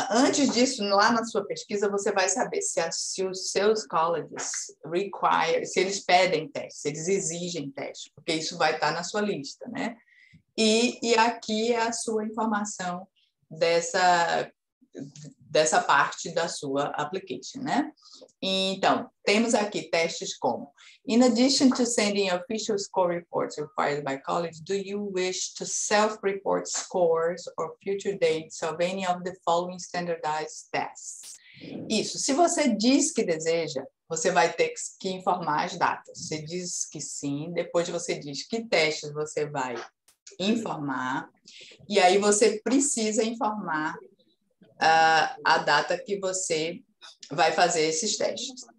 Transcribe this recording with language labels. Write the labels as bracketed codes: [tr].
[pt] Antes disso, lá na sua pesquisa, você vai saber se os seus colleges se eles pedem testes, se eles exigem testes, porque isso vai estar na sua lista, né? E aqui é a sua informação dessa parte da sua application, né? Então, temos aqui testes como: [en] in addition to sending official score reports required by college, do you wish to self-report scores or future dates of any of the following standardized tests? [pt] Isso, se você diz que deseja, você vai ter que informar as datas. Você diz que sim, depois você diz que testes você vai informar, e aí você precisa informar a data que você vai fazer esses testes.